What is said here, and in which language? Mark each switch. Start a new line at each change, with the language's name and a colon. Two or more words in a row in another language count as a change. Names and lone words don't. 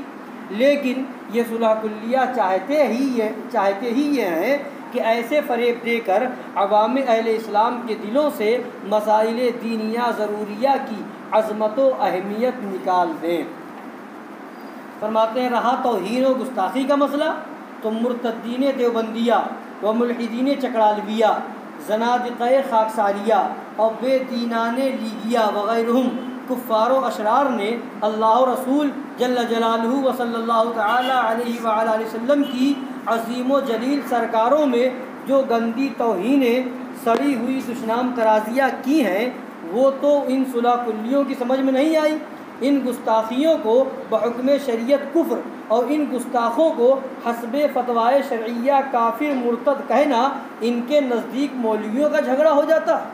Hindi: लेकिन ये सुलह कुल्लिया चाहते ही ये हैं कि ऐसे फ़रेब देकर अवाम अहले इस्लाम के दिलों से मसाइल दीनिया ज़रूरिया की अज़मत व अहमियत निकाल दें। फरमाते हैं रहा तौहीन व गुस्ताखी का मसला तो मुर्तद्दीन देवबंदिया व मुल्हिदीन चकरालविया, ज़नादिक़े खाकसारिया और बेदीनाने लीगिया वग़ैरहुम कुफ़ार व अशरार ने अल्लाह रसूल
Arabic: جَلَّ جَلَالُهُ وَصَلَّى اللهُ تَعَالَى عَلَيْهِ وَآلِهِ وَسَلَّمَ
Hindi: की अज़ीम व जलील सरकारों में जो गंदी तौहीनें सड़ी हुई दुश्मनाम तराजियाँ की हैं वो तो इन सुलह कुल्लियों की समझ में नहीं आई। इन गुस्ताखियों को बहुक्म शरीयत कुफ्र और इन गुस्ताखों को हस्बे फतवाए शरइया काफिर मुर्तद कहना इनके नज़दीक मौलवियों का झगड़ा हो जाता।